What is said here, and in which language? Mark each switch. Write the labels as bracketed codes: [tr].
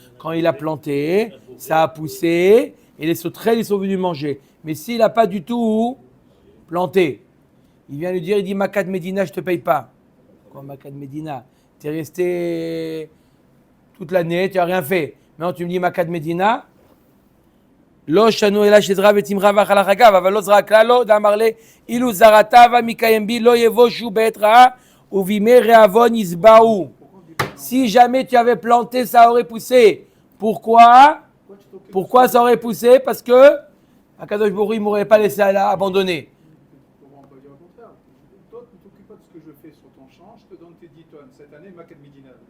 [fr] Quand il a planté, ça a poussé et les sauterelles ils sont venus manger. Mais s'il n'a pas du tout planté, il vient lui dire, il dit Makat Medina, je ne te paye pas. Quoi Makat Medina? Tu es resté toute l'année, tu n'as rien fait. Maintenant tu me dis Makat Medina. [he] לא שנו אלא שזרע וצמחה ואכל החגב, אבל לא זרע כלל לא, דאמר לי, אילו זרעתה ומקיים בי לא יבושו בעת רעה, ובימי רעבון יזבעו. [fr] Si jamais tu avais planté, ça aurait poussé. Pourquoi ça aurait poussé? Parce que Akadosh Baruch Hu, il ne m'aurait pas laissé abandonner. On peut dire le contraire. Toi, tu ne t'occupes pas de ce que je fais sur ton champ, je te donne tes 10 tonnes. Cette année, Makat Medina.